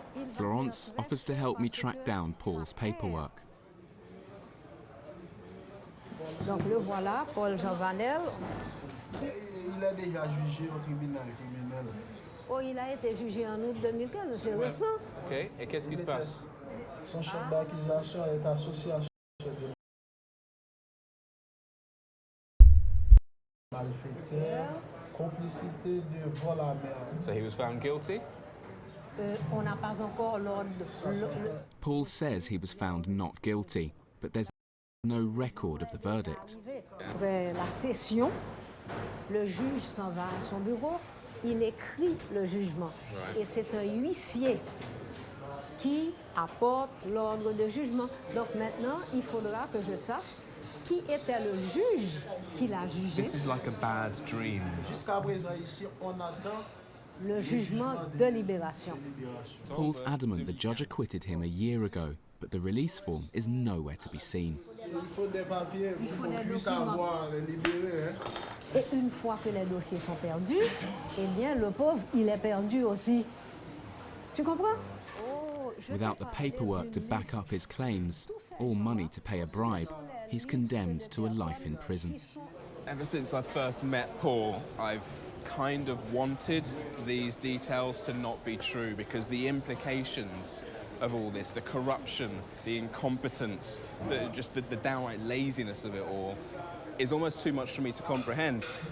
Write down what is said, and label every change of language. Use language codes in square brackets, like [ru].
[en] Florence offers to help me track down Paul's paperwork. [fr] Donc le voilà, Paul Jean Vanel. Il est déjà jugé au tribunal criminel. Oh, il a été jugé en août 2015, c'est récent. Ok, et qu'est-ce qui se passe? Son chef d'accusation est association de malfaiteurs, complicité de vol à mer. [en] So he was found guilty? [fr] On n'a pas encore l'ordre. [en] Paul says he was found not guilty, but there's no record of the verdict. [fr] Après la session, le juge s'en va à son bureau, il écrit le jugement. Et c'est un huissier qui apporte l'ordre de jugement. Donc maintenant, il faudra que je sache qui était le juge qui l'a jugé. [en] This is like a bad dream. [fr] Jusqu'à présent ici, on attend le jugement de libération. [en] Paul's adamant the judge acquitted him a year ago, but the release form is nowhere to be seen. [fr] Il faut des papiers pour qu'on puisse avoir libéré. Et une fois que les dossiers sont perdus, eh bien le pauvre, il est perdu aussi. Tu comprends? [en] Without the paperwork to back up his claims, or money to pay a bribe, he's condemned to a life in prison. Ever since I first met Paul, I've kind of wanted these details to not be true because the implications of all this, the corruption, the incompetence, the downright laziness of it all, is almost too much for me to comprehend.